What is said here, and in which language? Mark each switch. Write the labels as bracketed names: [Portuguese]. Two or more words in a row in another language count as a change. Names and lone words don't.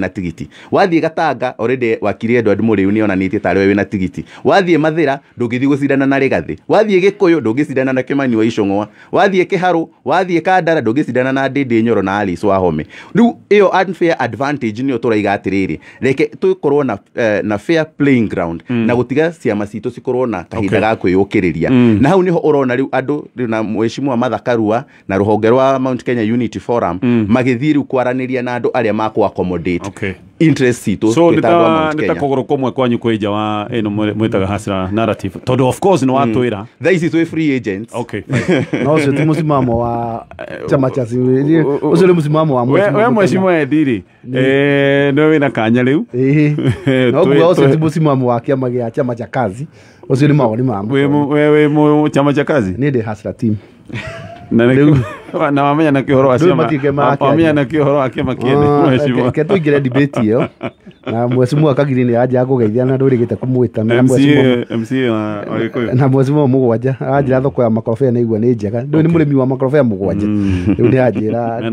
[Kikuyu] wĩna tigiti wathiĩ Gatanga already wakiri Edward Mũrĩu nĩ onanĩtie tarĩ we wĩna tigiti wathiĩ Mathĩra ndũngĩthiĩ gũcindana na Rĩgathĩ wathiĩ Gĩkũyũ ndũngĩcindana na Kĩmani wa Icũng'wa wathiĩ Kĩharũ wathiĩ Kandara ndũngĩcindana na Ndĩndĩ Nyoro na Alice Wahome rĩu ĩyo [English] unfair advantage [Kikuyu] nĩyo tũraiga atĩrĩrĩ reke tũkorwo na [English] fair playing ground [Kikuyu] na gũtiga ciama citũ cikorwo na kahinda ga kwĩyũkĩrĩria na hau niho ũrona rĩu andũ na Mheshimiwa Martha Karua na rũhonge rwa Mount Kenya Unity Forum magĩthiĩ rĩu kwaranĩria na andũ arĩa makũ [English] accommodate interest [Kikuyu] citũ so nita kũgũrũ kũmwe kwanyu kwĩ nja wa ĩno mwĩtaga Hasra narrative tondũ [English] of course [Kikuyu] nĩ watwĩra thaa ici twĩ [English] free agents [Kikuyu] no ũcio ti mũsimamo wa chama cha Siwĩrie ũcio nĩ mũsimamo wa we Mheshimiwa Ediri nĩwe wĩna kanya rĩu no guo ũcio ti mũsimamo wa kĩama gĩa chama cha kazi ũcio nĩ mawoni mamwe we chama cha kazi nĩ ndĩ Hasra team na wamenya na kĩhoro wamenya na kĩhoro wa kĩama kĩene Mheshimiwa ke tũingĩre debate ĩyo na Mheshimiwa Kagiri nĩ anja kũgeithia na ndũrĩgĩte kũmwĩta na Mheshimiwa Mũgwanja anjĩra thoko ya makorobia nĩ igua nĩ njega ndũ nĩ mũrĩmi wa makorobia mũgwanja rĩu nĩ anjĩra